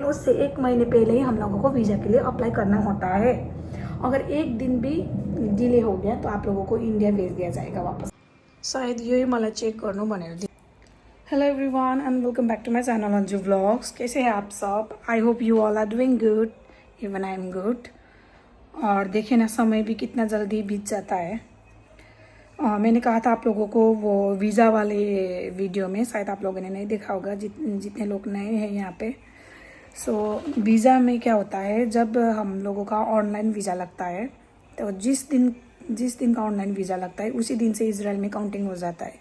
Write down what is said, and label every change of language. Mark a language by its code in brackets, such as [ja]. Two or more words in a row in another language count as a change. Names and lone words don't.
[hi] उससे 1 महीने पहले ही हम लोगों को वीज़ा के लिए अप्लाई करना होता है। अगर एक दिन भी डिले हो गया तो आप लोगों को इंडिया भेज दिया जाएगा वापस। [ne] शायद यही मलाई चेक गर्नु भनेर। [en] hello everyone and welcome back to my channel Anju Vlogs. [hi] कैसे हैं आप सब? [en] I hope you all are doing good, even I am good. [hi] और देखिए ना, समय भी कितना जल्दी बीत जाता है। मैंने कहा था आप लोगों को वो वीज़ा वाले वीडियो में, शायद आप लोगों ने नहीं देखा होगा जितने लोग नए हैं यहाँ पे। वीज़ा में क्या होता है, जब हम लोगों का ऑनलाइन वीज़ा लगता है तो जिस दिन का ऑनलाइन वीज़ा लगता है उसी दिन से इजराइल में काउंटिंग हो जाता है।